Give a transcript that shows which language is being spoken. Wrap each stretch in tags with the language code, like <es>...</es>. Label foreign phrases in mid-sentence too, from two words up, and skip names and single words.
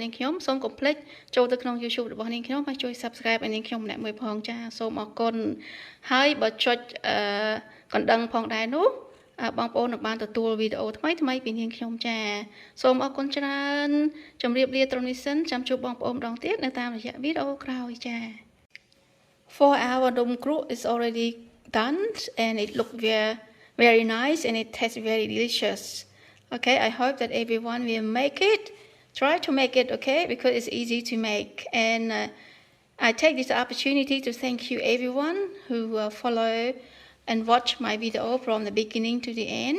<km>នាងខ្ញុំសូមកុំភ្លេចចូលទៅក្នុង YouTube របស់នាងខ្ញុំហើយជួយ Subscribe ឲ្យនាងខ្ញុំម្នាក់មួយផងចាសូមអរគុណហើយបើចុចកណ្ដឹងផងដែរនោះបងប្អូននឹងបានទទួលវីដេអូថ្មីពីនាងខ្ញុំចាសូមអរគុណច្រើនជម្រាបលាត្រឹមនេះសិនចាំជួបបងប្អូនម្ដងទៀតនៅតាមរយៈវីដេអូក្រោយចា</km> <en>For our num kruk is already done and it look very nice and it tastes very delicious. Okay, I hope that everyone will make it. Try to make it, okay, because it's easy to make. And I take this opportunity to thank you everyone who follow and watch my video from the beginning to the end.</en>